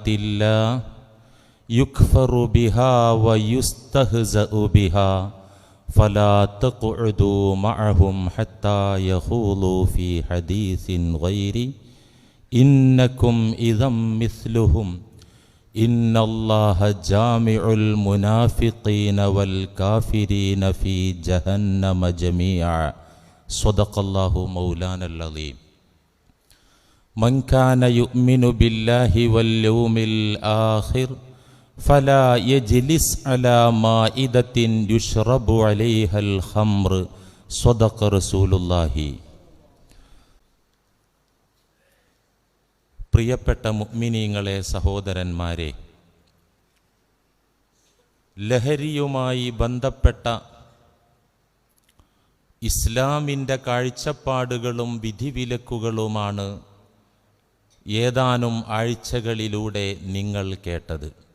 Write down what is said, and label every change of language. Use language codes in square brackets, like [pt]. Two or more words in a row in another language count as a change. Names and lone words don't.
[ar] الله يكفر بها ويستهزأ بها فلا تقعدوا معهم حتى يخوضوا في حديث غيره إنكم إذا مثلهم إن الله جامع المنافقين والكافرين في جهنم جميعا صدق الله مولانا العظيم. من كان يؤمن بالله واليوم الآخر فلا يجلس على مائدة يشرب عليها الخمر صدق رسول الله. [ml] പ്രിയപ്പെട്ട മുഅ്മിനീങ്ങളെ, സഹോദരന്മാരെ, ലഹരിയുമായി ബന്ധപ്പെട്ട ഇസ്ലാമിൻ്റെ കാഴ്ചപ്പാടുകളും വിധിവിലക്കുകളുമാണ് ഏതാനും ആഴ്ചകളിലൂടെ നിങ്ങൾ കേട്ടത്.